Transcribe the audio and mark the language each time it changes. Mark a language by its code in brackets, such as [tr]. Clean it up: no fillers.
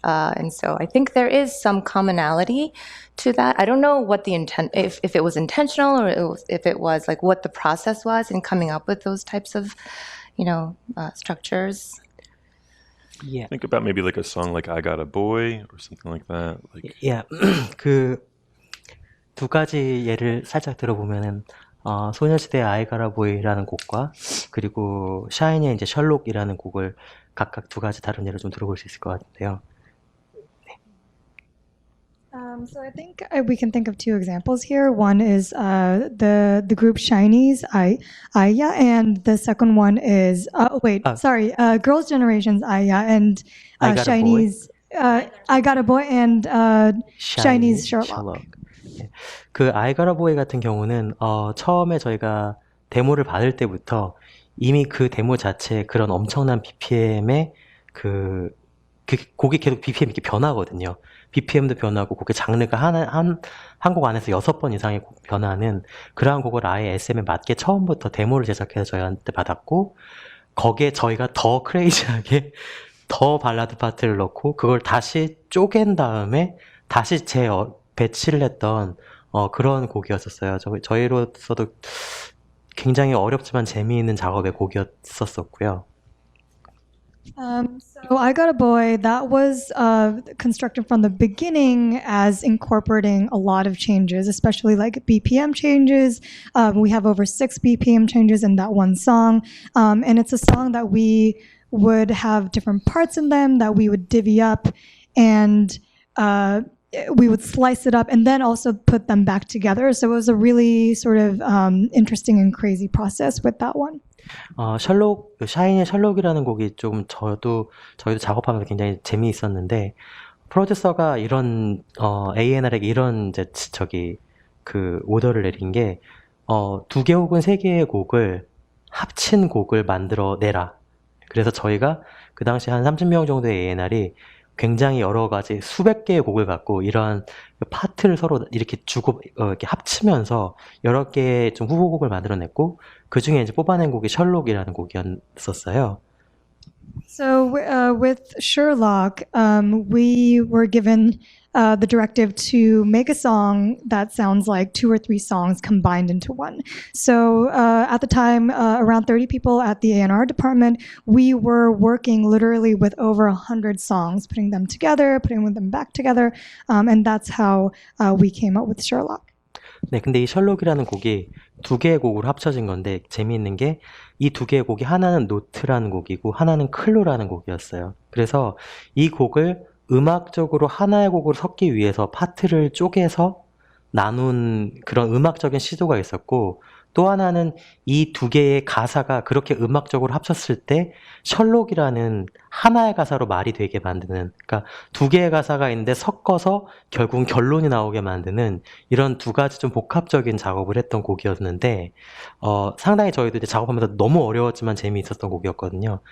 [en] And so I think there is some commonality to that. I don't know what the intent, if it was intentional or if it was like what the process was in coming up with those types of, structures. Yeah. Think about maybe like a song like I Got a Boy or something like that. Yeah. [ko] 그 두 가지 예를 살짝 들어보면은 소녀시대의 I Got a Boy라는 곡과 그리고 샤이니의 이제 셜록이라는 곡을 각각 두 가지 다른 예를 좀 들어볼 수 있을 것 같은데요. [en] So I think we can think of two examples here. One is the group Shiny's Aya, and the second one is Girls' Generation's Aya and I Got a Shiny's I Got a Boy and Shiny's Sherlock. [ko] 그 I Got a Boy 같은 경우는 처음에 저희가 데모를 받을 때부터 이미 그 데모 자체에 그런 엄청난 BPM의 그 곡이 계속 BPM 이렇게 변하거든요. BPM도 변하고 곡의 장르가 한 곡 안에서 6번 이상의 곡 변하는 그러한 곡을 아예 SM에 맞게 처음부터 데모를 제작해서 저희한테 받았고 거기에 저희가 더 크레이지하게 더 발라드 파트를 넣고 그걸 다시 쪼갠 다음에 다시 배치를 했던 그런 곡이었었어요. 저희로서도 굉장히 어렵지만 재미있는 작업의 곡이었었고요. [en] So I Got a Boy, that was constructed from the beginning as incorporating a lot of changes, especially like BPM changes. We have over 6 BPM changes in that one song. And it's a song that we would have different parts in them that we would divvy up and we would slice it up and then also put them back together. So it was a really sort of interesting and crazy process with that one. [ko] 샤이니의 셜록이라는 곡이 조금 저희도 작업하면서 굉장히 재미있었는데 프로듀서가 이런 A&R에게 이런 그 오더를 내린 게 2개 혹은 3개의 곡을 합친 곡을 만들어 내라. 그래서 저희가 그 당시 한 30명 정도의 A&R이 굉장히 여러 가지 수백 개의 곡을 갖고 이러한 파트를 서로 이렇게 이렇게 합치면서 여러 개의 좀 후보곡을 만들어냈고 그 중에 이제 뽑아낸 곡이 셜록이라는 곡이었었어요. [en] So with Sherlock, we were given the directive to make a song that sounds like 2 or 3 songs combined into one. So at the time, around 30 people at the A&R department, we were working literally with over 100 songs, putting them together, putting them back together, and that's how we came up with Sherlock. [ko] 네, 근데 이 셜록이라는 곡이 2개의 곡으로 합쳐진 건데 재미있는 게 이 2개의 곡이 하나는 노트라는 곡이고 하나는 클로라는 곡이었어요. 그래서 이 곡을 음악적으로 하나의 곡으로 섞기 위해서 파트를 쪼개서 나눈 그런 음악적인 시도가 있었고 또 하나는 이 2개의 가사가 그렇게 음악적으로 합쳤을 때 셜록이라는 하나의 가사로 말이 되게 만드는 그러니까 2개의 가사가 있는데 섞어서 결국은 결론이 나오게 만드는 이런 2가지 좀 복합적인 작업을 했던 곡이었는데 상당히 저희도 이제 작업하면서 너무 어려웠지만 재미있었던 곡이었거든요.